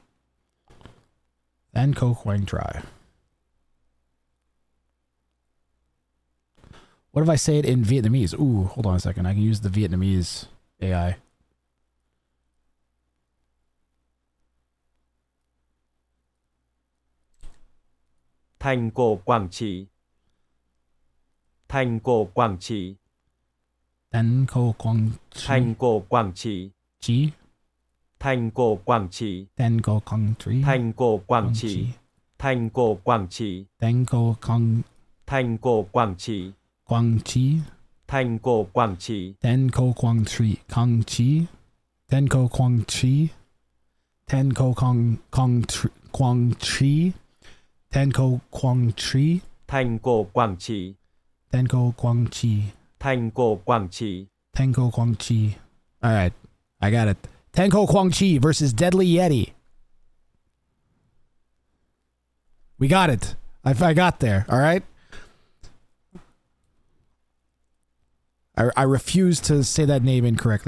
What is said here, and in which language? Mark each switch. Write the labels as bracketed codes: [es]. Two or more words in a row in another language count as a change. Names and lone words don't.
[en] Then Ko Kwang Try. What if I say it in Vietnamese? Ooh, hold on a second. I can use the Vietnamese AI. Thành cổ Quảng Trị. Thành cổ Quảng Trị. Then Ko Kwang Thành cổ Quảng Trị. Chi. Thành cổ Quảng Trị. Then Ko Kwang Tree. Thành cổ Quảng Trị. Thành cổ Quảng Trị. Then Ko Kwang Thành cổ Quảng Trị. Quang Chi. Thành cổ Quảng Trị. Then Ko Kwang Tree. Kong Chi. Then Ko Kwang Chi. Then Ko Kwang Tree. Then Ko Kwang Tree. Thành cổ Quảng Trị. Then Ko Kwang Chi. Thành cổ Quảng Trị. Then Ko Kwang Chi. All right, I got it. Then Ko Kwang Chi versus Deadly Yeti. We got it. I got there. All right. I refuse to say that name incorrectly.